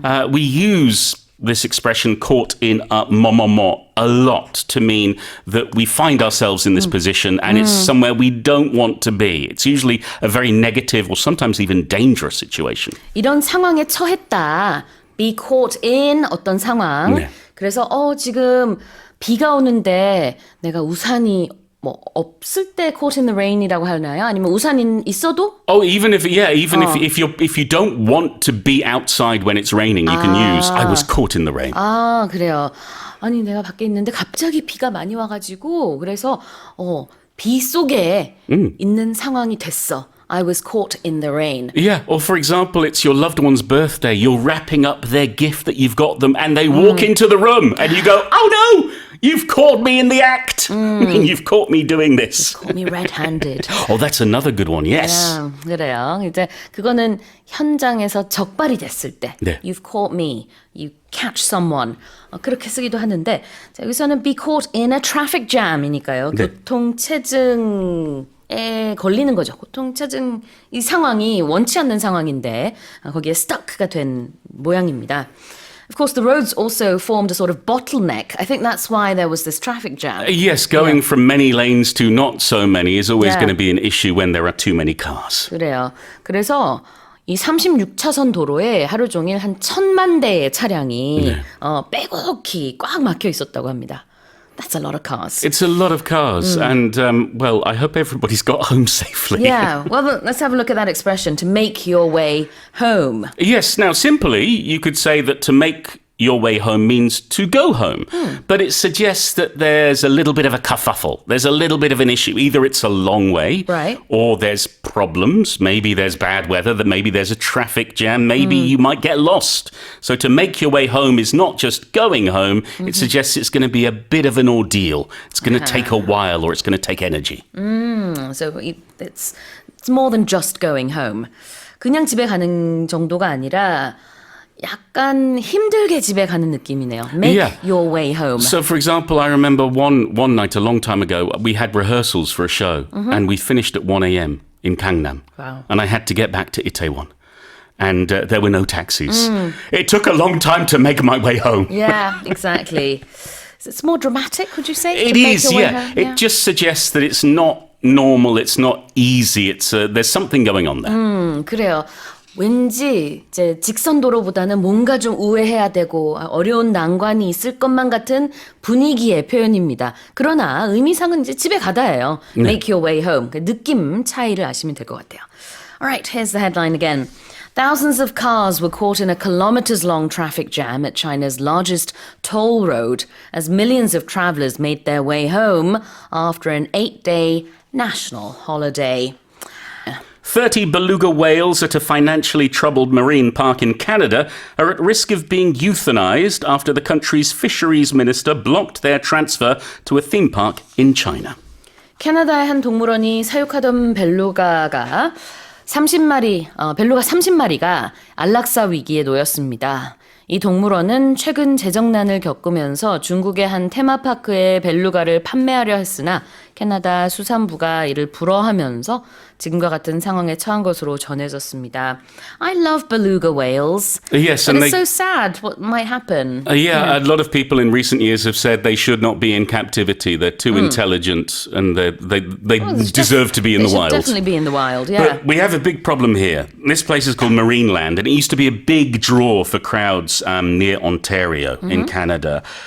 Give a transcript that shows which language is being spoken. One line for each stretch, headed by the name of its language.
English: We use this expression caught in a momomo a lot to mean that we find ourselves in this position and it's somewhere we don't want to be. It's usually a very negative or sometimes even dangerous situation.
Korean: 이런 상황에 처했다.
English: Be caught in
Korean: 어떤 상황. 네. 그래서 지금 비가 오는데 내가 우산이 없을 때
English: caught in the rain
Korean: 이라고 하나요? 아니면 우산이 있어도?
English: Oh, even if you don't want to be outside when it's raining, you can use I was caught in the rain.
Korean: 아, 그래요. 아니, 내가 밖에 있는데 갑자기 비가 많이 와가지고 그래서 비 속에 있는 상황이 됐어.
English: I was caught in the rain. Yeah, or for example, it's your loved one's birthday. You're wrapping up their gift that you've got them and they walk into the room and you go, oh no, you've caught me in the act. You've caught me doing this. Caught me red-handed. Oh, that's another good one, yes.
Korean: 그래요. 이제 그거는 현장에서 적발이 됐을 때. 네.
English: You've caught me. You catch someone.
Korean: 그렇게 쓰기도 하는데 자, 여기서는
English: be caught in a traffic jam
Korean: 이니까요. 네. 교통체증에 걸리는 거죠. 교통체증 이 상황이 원치 않는 상황인데 거기에 stuck가 된 모양입니다.
English: Of course, the roads also formed a sort of bottleneck. I think that's why there was this traffic jam. Yes, going from many lanes to not so many is always Yeah. going to be an issue when there are too many cars. 그래요. 그래서 이 36차선 도로에 하루 종일 한 1,000만 대의 차량이 빼곡히 꽉 막혀 있었다고 합니다. That's a lot of cars. It's a lot of cars, and well, I hope everybody's got home safely. Yeah, well, let's have a look at that expression, to make your way home. Yes, now simply, you could say that to make your way home means to go home. But it suggests that there's a little bit of a kerfuffle. There's a little bit of an issue. Either it's a long way, Right. or there's problems. Maybe there's bad weather, that maybe there's a traffic jam, maybe you might get lost. So to make your way home is not just going home, it suggests it's going to be a bit of an ordeal. It's going to take a while, or it's going to take energy. So it's more than just going home.
Korean: 그냥 집에 가는 정도가 아니라 약간 힘들게 집에 가는 느낌이네요.
English: Make Yeah. your way home. So, for example, I remember one night a long time ago, we had rehearsals for a show, and we finished at 1 a.m. in Gangnam. Wow. And I had to get back to Itaewon. And there were no taxis. It took a long time to make my way home. Yeah, exactly. It's more dramatic, would you say? It to make is, your way yeah. home? It just suggests that it's not normal, it's not easy, there's something going on there.
Korean: 그래요. 왠지 이제 직선 도로보다는 뭔가 좀 우회해야 되고 어려운 난관이 있을 것만 같은 분위기의 표현입니다. 그러나 의미상은 이제 집에 가다예요.
English: Make your way home.
Korean: 그 느낌 차이를 아시면 될 것 같아요.
English: Alright, here's the headline again. Thousands of cars were caught in a kilometers-long traffic jam at China's largest toll road as millions of travelers made their way home after an 8-day national holiday. 30 beluga whales at a financially troubled marine park in Canada are at risk of being euthanized after the country's fisheries minister blocked their transfer to a theme park in China.
Korean: 캐나다의 한 동물원이 사육하던 벨루가 30마리가 안락사 위기에 놓였습니다. 이 동물원은 최근 재정난을 겪으면서 중국의 한 테마파크에 벨루가를 판매하려 했으나 캐나다 수산부가 이를 불허하면서 지금과 같은 상황에 처한 것으로 전해졌습니다.
English: I love beluga whales. Yes, but and it's so sad what might happen. Yeah, a lot of people in recent years have said they should not be in captivity. They're too intelligent and they deserve to be in the wild. They should definitely be in the wild, yeah. But we have a big problem here. This place is called Marineland, and it used to be a big draw for crowds near Ontario in Canada.